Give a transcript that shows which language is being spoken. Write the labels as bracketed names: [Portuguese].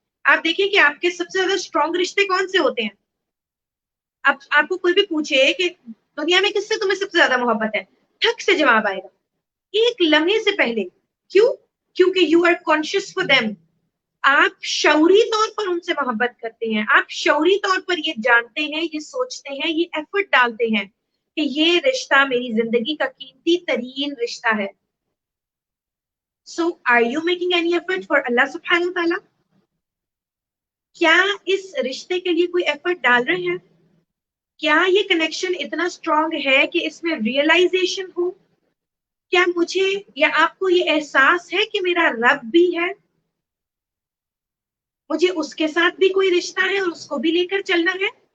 [Urdu] آپ دیکھیں کہ آپ کے سب سے زیادہ اسٹرانگ رشتے کون سے ہوتے ہیں. اب آپ کو کوئی بھی پوچھے کہ دنیا میں کس سے تمہیں سب سے زیادہ محبت ہے، ٹھک سے جواب آئے گا ایک لمحے سے پہلے. کیوں؟ کیونکہ [English] You are conscious for them. [Urdu] آپ شعوری طور پر ان سے محبت کرتے ہیں، آپ شعوری طور پر یہ جانتے ہیں، یہ سوچتے ہیں، یہ ایفرٹ ڈالتے ہیں کہ یہ رشتہ میری زندگی کا قیمتی ترین رشتہ ہے. [English] So are you making any effort for Allah subhanahu wa ta'ala? [Urdu] کیا اس رشتے کے لیے کوئی ایفرٹ ڈال رہے ہیں؟ کیا یہ کنیکشن اتنا اسٹرانگ ہے کہ اس میں ریئلائزیشن ہو؟ کیا مجھے یا آپ کو یہ احساس ہے کہ میرا رب بھی ہے؟ مجھے اس کے ساتھ بھی کوئی رشتہ ہے اور اس کو بھی لے کر چلنا ہے.